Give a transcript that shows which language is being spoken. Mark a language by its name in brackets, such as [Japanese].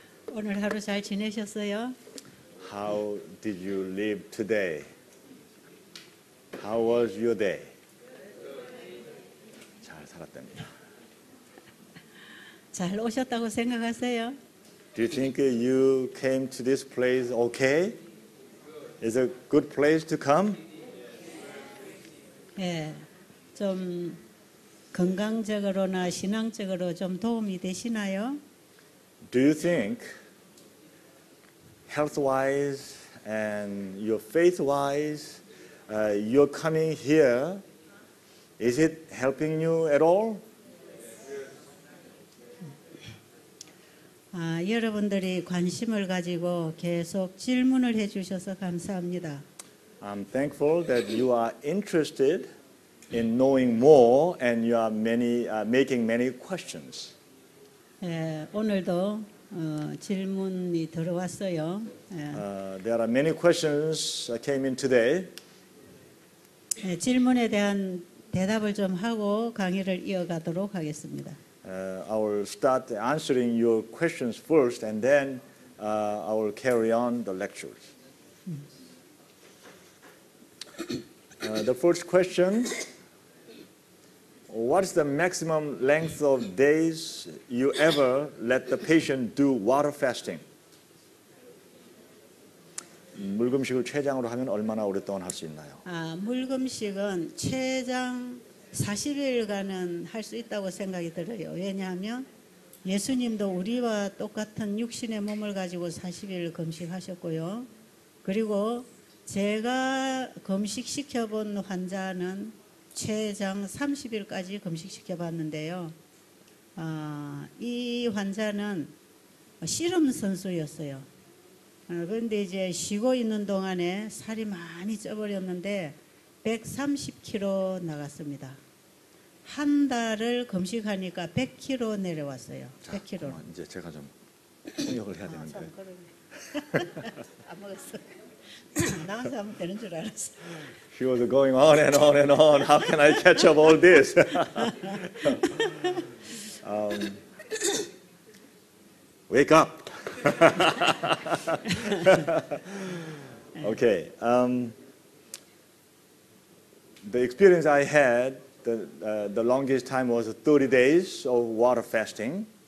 [Korean] 오늘 하루 잘 지내셨어요? [English] How did you live today? How was your day? [Korean] 잘 살았답니다. 잘 오셨다고 생각하세요? [English] Do you think you came to this place okay? Is a good place to come? [Korean] 예, 좀 건강적으로나 신앙적으로 좀 도움이 되시나요? [English] Do you think health-wise and your faith-wise, your coming here, is it helping you at all? [Korean] 여러분들이 관심을 가지고 계속 질문을 해주셔서 감사합니다. [English] I'm thankful that you are interested in knowing more and you are making many questions. [Korean] 예, 오늘도 질문이 들어왔어요. [English] There are many questions that came in today. [Korean] 예, 질문에 대한 대답을 좀 하고 강의를 이어가도록 하겠습니다. [English] I will start answering your questions first and then I will carry on the lectures. The first question, what's the maximum length of days you ever let the patient do water fasting? [Korean] 물금식을 췌장으로 하면 얼마나 오랫동안 할 수 있나요? 물금식은 최장 40일간은 할 수 있다고 생각이 들어요. 왜냐하면 예수님도 우리와 똑같은 육신의 몸을 가지고 40일 금식하셨고요. 그리고 제가 금식시켜본 환자는 최장 30일까지 금식시켜봤는데요. 이 환자는 씨름 선수였어요. 그런데 이제 쉬고 있는 동안에 살이 많이 쪄버렸는데 130kg 나갔습니다. 한 달을 금식하니까 100kg 내려왔어요. 100kg. 이제 제가 좀 통역을 해야 되는데. 안 먹었어. 나가서 하면 되는 줄 알았어. [English] She was going on and on and on. How can I catch up all this? Wake up. Okay. The experience I had, the longest time was 30 days of water fasting.